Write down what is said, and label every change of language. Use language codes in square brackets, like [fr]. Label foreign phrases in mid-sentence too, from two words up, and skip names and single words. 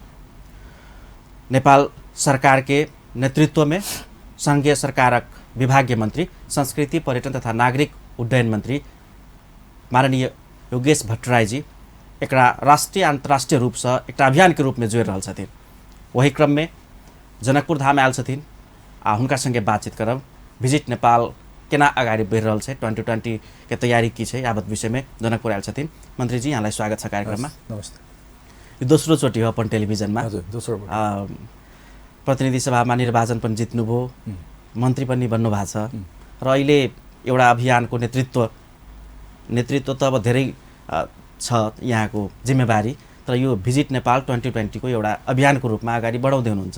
[mai] नेपाल सरकार के नेतृत्व में संघीय सरकारक विभागीय मंत्री, संस्कृति, पर्यटन तथा नागरिक उड्डयन मंत्री माननीय योगेश भट्टराईजी एक राष्ट्रीय अंतर्राष्ट्रीय रूप से एक अभियान के रूप में जोड़ रहल छथिन। वही क्रम में जनकपुर धाम आयल छथिन आ हुनका संगे बातचीत करब। विजिट नेपाल केना अगाडि बढ़ि रहल छै, 2020 के तैयारी की छै, यावत विषय में जनकपुर आयल छथिन। मंत्री जी, [ne] यहाँलाई स्वागत छ कार्यक्रममा। नमस्ते। दोस्रो चोटि हो अपन टेलिभिजनमा। हजुर, दोस्रो प्रतिनिधि सभामा निर्वाचन पनि जित्नुभयो, मन्त्री पनि बन्नु भएको छ र अहिले एउटा अभियानको नेतृत्व त अब धेरै छ यहाँको जिम्मेवारी, तर यो विजिट नेपाल 2020 को एउटा अभियानको रूपमा अगाडि बढाउँदै हुनुहुन्छ।